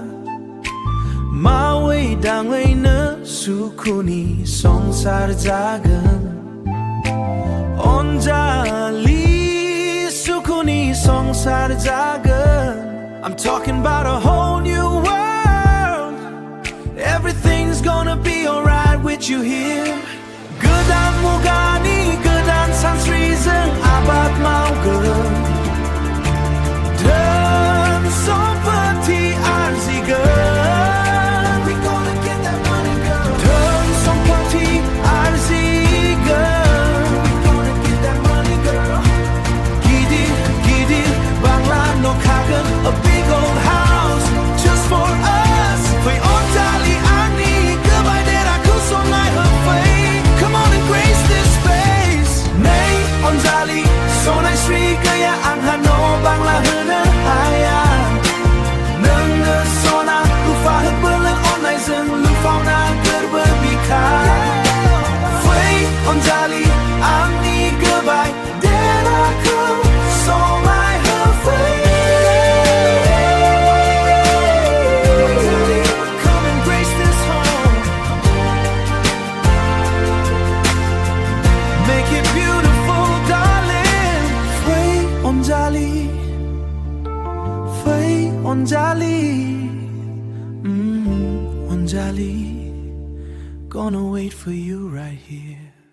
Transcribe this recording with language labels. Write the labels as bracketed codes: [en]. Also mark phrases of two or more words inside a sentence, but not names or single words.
[brx] मावै दाङैनो सुखुनि संसार जागोन अनजालि सुखुनि संसार जागोन [en] I'm talking about a whole new world Everything's gonna be alright with you here [brx] Gwdan मुगानि गोदान सानस्रिजों आबाद मावगोन धोन सम्पति आरजिगोन [en] We gonna get that money girl [brx] धोन सम्पति आरजिगोन [en] We gonna get that money girl [brx] गिदिर गिदिर बांला न' खागोन [en] A big old house just for us [brx] फै अनजालि आंनि गोबाय देराखौ समाय होफै [en] Come on and grace this space [brx] Nei अनजालि सनायस्रि गैया आंहा न' बांला होनो हाया नोंनो सना रुफा होबोलो अननायजों लुफावना गोरबो बिखा फै अनजालि आंनि गोबाय देराखौ समाय होफै [en] Come and grace this home Make it beautiful darling [brx] Fây Onjali Fây Onjali Onjali [en] Gonna wait for you right here